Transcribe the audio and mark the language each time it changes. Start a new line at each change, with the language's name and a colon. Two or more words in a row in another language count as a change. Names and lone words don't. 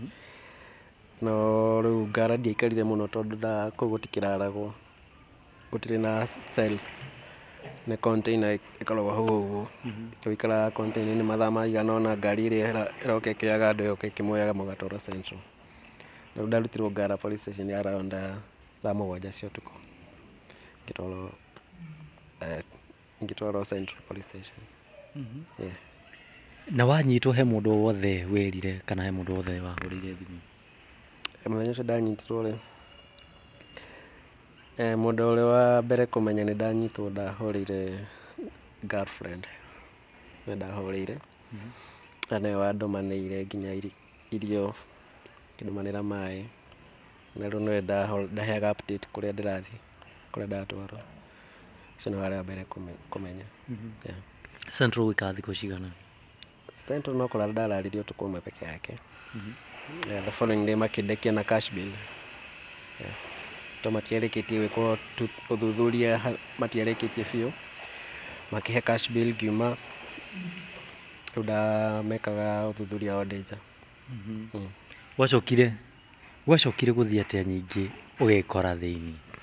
Kikuyu: No rĩu Ngara ndiaikarire mũno tondũ kũu gũtikĩraragwo, gũtirĩ na cells, nĩ container ĩkoragwo hau ũguo. Tũikaraga container-inĩ mathaa maigana ũna, ngari ĩrĩa ĩroka ĩkĩoyaga andũ ĩgoka ĩkĩmoyaga mũgatwarwo Central. Rĩu ndarutirwo Ngara police station around thaa 7 cia ũtukũ, ngĩtwarwo Central police station. Yeah. Na wanyitwo he mũndũ wothe wĩrire kana he mũndũ wothe wahũrĩire thimũ? Mũthenya ũcio ndanyitirwo rĩ, mũndũ ũrĩa wa mbere kũmenya nĩ ndanyitwo ndahũrĩire girlfriend. Nĩ ndahũrĩire na nĩwe wandomanĩire nginya irio, ngĩndomanĩra maĩ, na rĩu nĩwe ndaheaga update kũrĩa ndĩrathiĩ, kũrĩa ndatwarwo. Ũcio nĩ warĩ wa mbere kũmenya. Yeah. Central gũikara thikũ cigana? Central no kũrara ndararirie ũtukũ ũmwe peke yake.
English: The following day
Kikuyu: makĩndekia na
English: cash bill.
Kikuyu: Yeah. To matiarĩkĩtie gwĩkwo ũthuthuria, matiarĩkĩtie biũ, makĩhe
English: cash bill
Kikuyu: ngiuma. Rĩu ndamekaga ũthuthuria o ndĩ nja. Gwacokire gũthiĩ atĩa nyingĩ ũgekora thĩinĩ?